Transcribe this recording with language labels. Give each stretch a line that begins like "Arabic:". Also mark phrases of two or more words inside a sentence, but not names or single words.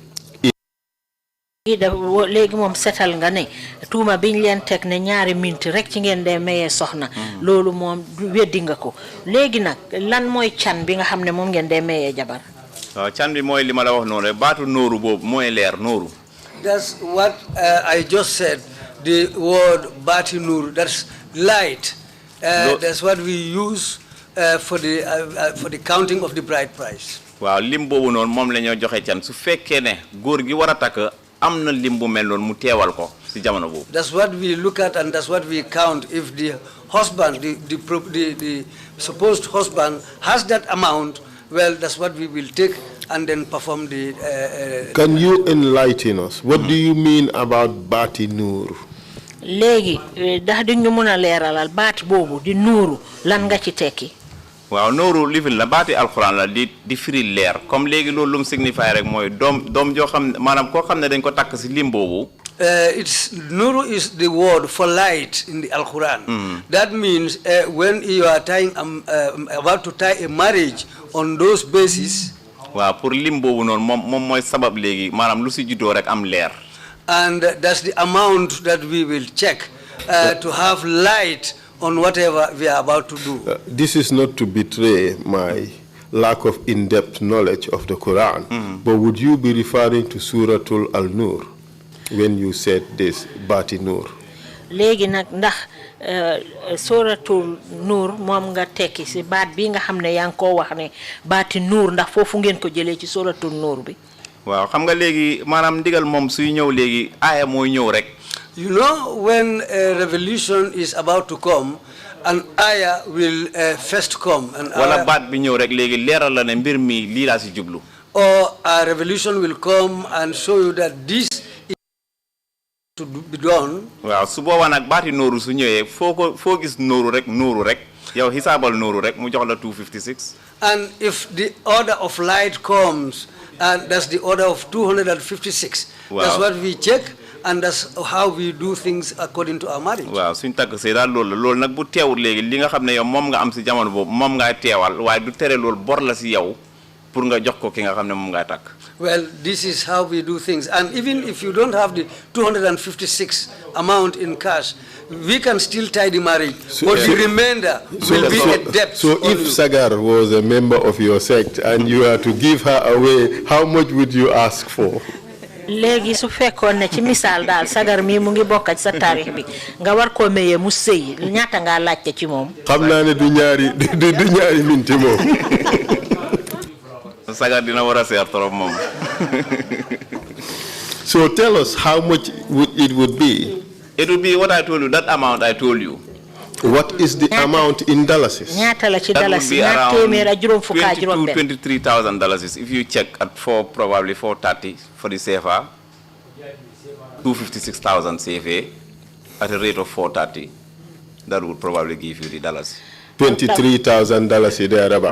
Wolof: léegi moom setal nga ne tuuma biñ leen teg ne ñaari minti rek ci ngeen dee mayee soxna loolu moom weddi nga ko léegi nag lan mooy can bi nga xam ne moom ngeen dee mayee jabar. waaw can bi mooy li ma la wax noonu rek baatu nooru boobu mooy leer nooru.
English: That's what I just said. The word Bati Nur, that's light. That's what we use for the counting of the bride price.
Wolof: waaw lim boobu noonu moom la ñoo joxe can su fekkee ne góor gi war a takk am na lim bu mel noonu mu teewal ko si jamono boobu.
English: That's what we look at and that's what we count. If the husband, the supposed husband has that amount, well, that's what we will take and then perform the... Can you enlighten us? What do you mean about Bati Nur?
Wolof: léegi ndax di ñu mën a leeralal baat boobu di nuuru lan nga ci tekki. waaw nooru lifin la baati alxuraan la di firi leer comme léegi loolu lu mu signifie rek mooy doom joo xam maanaam koo xam ne dañ ko takk si lim boobu.
English: It's Nuru is the word for light in the Al-Quran. That means when you are about to tie a marriage on those bases.
Wolof: waaw pour lim boobu noonu moom mooy sabab léegi maanaam lu si juddoo rek am leer.
English: And that's the amount that we will check to have light on whatever we are about to do. This is not to betray my lack of in-depth knowledge of the Quran, but would you be referring to Suratul Al-Nur when you said this, Bati Nur?
Wolof: léegi nag ndax Suratul Nur moom nga tekki si baat bi nga xam ne yaa ngi koo wax ne Bati Nur ndax foofu ngeen ko jëlee ci Suratul Nur bi. waaw xam nga léegi maanaam ndigal moom suy ñëw léegi aaya mooy ñëw rek.
English: You know, when a revelation is about to come, an ayah will first come.
Wolof: Wala baat bi ñëw rek léegi leeral la ne mbir mi lii laa si jublu.
English: Or a revelation will come and show you that this is to be done.
Wolof: waaw su boobaa nag baati nooru su ñëwee foo gis nooru rek yow xisaabal nooru rek mu jox la 256.
English: And if the order of light comes, and that's the order of 256. Wow. That's what we check. And that's how we do things according to our marriage.
Wolof: waaw suñ takk see daal loolu nag bu teewul léegi li nga xam ne yow moom nga am si jamono boobu moom ngaa teewal waaye du tere loolu bor la si yow pour nga jox ko ki nga xamne mom nga tak.
English: Well, this is how we do things. And even if you don't have the 256 amount in cash, we can still tie the marriage, but the remainder will be a debt. So if Sagar was a member of your sect and you are to give her away, how much would you ask for?
Wolof: Legi su fekkone ne ci misal dal Sagar mi mu ngi bokk ci sa tarikh bi nga war ko meye mu sey ñata nga laccé ci mom xamna ne du ñaari minti mom Sagar dina wara ser torop mom.
English: So tell us how much it would be. It would be what I told you, that amount I told you. What is the amount in dollars?
Wolof: Ñata la ci
English: That dollars would be around $23,000 if you check at probably 430 for the CFA, 256,000 CFA at a rate of 430. That would probably give you the dollars. $23,000 thereabout.